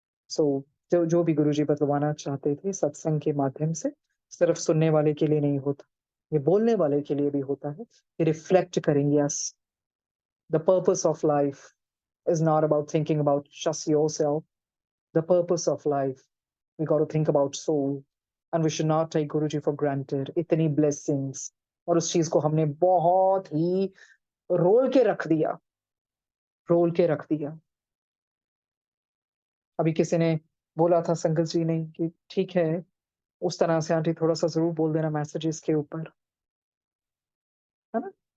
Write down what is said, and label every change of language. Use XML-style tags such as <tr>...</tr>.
<hi>सो जो जो भी गुरुजी बतलवाना चाहते थे सत्संग के माध्यम से, सिर्फ सुनने वाले के लिए नहीं होता, ये बोलने वाले के लिए भी होता है। ये रिफ्लेक्ट करेंगे</hi> <en>Yes, the purpose of life is not about thinking about just yourself. The purpose of life, we got to think about soul, and we should not take Guruji for granted.</en> <hi>इतनी blessings, और उस चीज को हमने बहुत ही role के रख दिया, रोल के रख दिया। अभी किसी ने बोला था संगत जी ने कि ठीक है, उस तरह से आंटी थोड़ा सा जरूर बोल देना मैसेजेस के ऊपर, है ना?</hi>